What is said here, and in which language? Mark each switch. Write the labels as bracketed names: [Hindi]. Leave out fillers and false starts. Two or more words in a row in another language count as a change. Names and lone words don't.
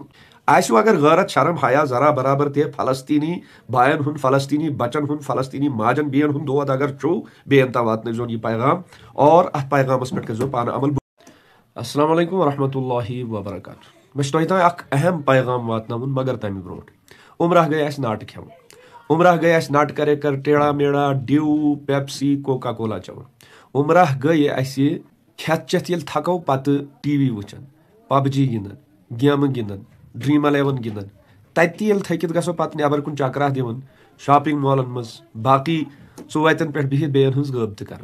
[Kashmiri] آسِوٕ اگر غٲرت شرم حیا ذرا برابر تہِ فلسطیٖنی باین ہُنٛد, فلسطیٖنی بچن ہُنٛد, فلسطیٖنی ماجن بیٚین ہُنٛد دود اگر چھُو, بیٚین تام واتنٲیزون یہِ پیغام اور اتھ پیغامس پٮ۪ٹھ کٔرزیٚو پانہٕ عمل. [Arabic] السلام علیکم ورحمۃ اللہ وبرکاتہ. [Kashmiri] مےٚ چھُ تۄہہِ تام اکھ اہم پیغام واتناوُن مگر تمہِ برونٛٹھ. عمرہ گٔے اسہِ ناٹہٕ کھٮ۪وان, عمرہ گٔے اسہِ نٹ کرے کر [Urdu] ٹیڑا میڑا [Kashmiri] ڈیو پیپسی کوکا کولا چٮ۪وان, عمرہ گٔے اسہِ کھٮ۪تھ چٮ۪تھ ییٚلہِ تھکو پتہٕ ٹی وی وٕچھان, پب جی گنٛدان, گیمہٕ گنٛدان, ڈرٛیٖم 11 گنٛدان, تتہِ ییٚلہِ تھٔکِتھ گژھو پتہٕ نٮ۪بر کُن چکرا دِوان, [English] shopping malls [Kashmiri] منٛز باقٕے ژُوَتٮ۪ن پٮ۪ٹھ بِہِتھ بیٚین ہٕنٛز غٲبتہٕ کران.